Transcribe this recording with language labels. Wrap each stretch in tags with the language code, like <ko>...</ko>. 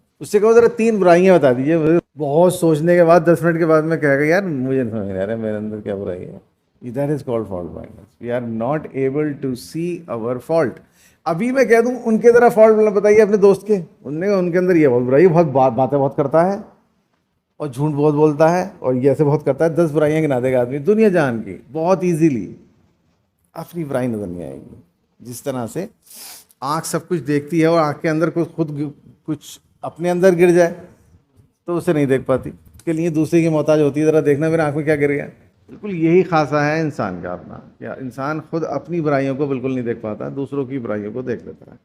<ur>اس سے کہو ذرا 3 برائیاں بتا دیجیے. بہت سوچنے کے بعد 10 منٹ کے بعد میں کہے گا یار مجھے نہیں سمجھ آ رہا ہے میرے اندر کیا برائی ہے.</ur> <en>That is called fault blindness. We are not able to see our fault.</en> <ur>ابھی میں کہہ دوں ان کے ذرا فالٹ بتائیے اپنے دوست کے، ان کے اندر یہ بہت برائی، باتیں بہت کرتا ہے اور جھوٹ بہت بولتا ہے اور یہ ایسے بہت کرتا ہے. 10 برائیاں گنا دے گا آدمی دنیا جہان کی بہت ایزیلی. اپنی برائی نظر نہیں آئے گی. جس طرح سے آنکھ سب کچھ دیکھتی ہے اور آنکھ کے اندر خود کچھ اپنے اندر گر جائے تو اسے نہیں دیکھ پاتی، اس کے لیے دوسرے کی محتاج ہوتی ہے. ذرا دیکھنا میرے آنکھ میں کیا گر گیا. بالکل یہی خاصہ ہے انسان کا اپنا، کیا انسان خود اپنی برائیوں کو بالکل نہیں دیکھ پاتا، دوسروں کی برائیوں کو دیکھ لیتا ہے.</ur>